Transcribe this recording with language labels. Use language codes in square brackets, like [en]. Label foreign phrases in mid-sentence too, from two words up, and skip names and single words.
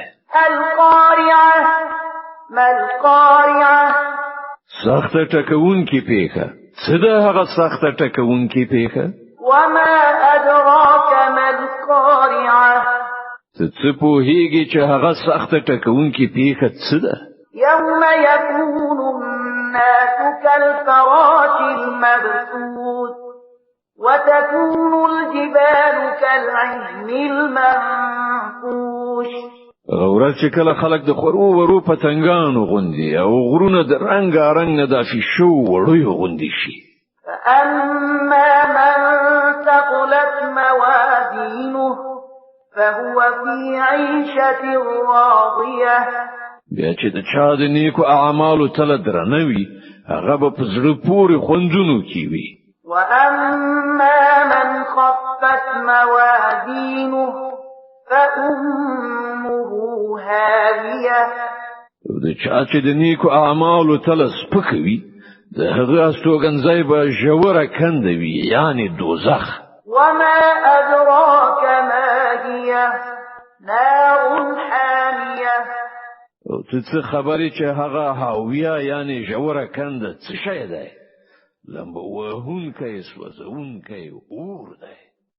[ar] القارعه ما القارعه [ps] سخت ټکون کی پیخه. څه ده هغه سخت ټکون کی پیخه؟ [ar] وما ادراك ما القارعه [ps] څه په هیږي چې هغه سخت ټکون کی پیخه څه ده؟ [ar] يوم يكون الناس كالفراش المبثوث وتكون الجبال كالعهن المنفوش. [ps] غورت چې کله خلک د خورو ورو پتنګانو غوندي او غرونه د رنگارنګ نه دافي شو وړو غوندي شي. [ar] فأما من ثقلت موازينه فهو في عيشة راضية. [ps] بیا چې د چا د نیکو اعمالو تل درنوي هغه به په زړه پورې خوندونو کې وي. [ar] وأما من خفت موازينه فأمه هاوية. [ps] د چا چې د نیکو اعمالو تل سپکوي د هغه استوګنځي به ژوره کندوي یعنی دوزخ. [ar] وما أدراك ما هي نار حامية. [ps] او څه خبرې چې هغه هاویه یعنی ژوره کنده څه شي ده؟ لمبه وهونکی سوځونکی اور دی.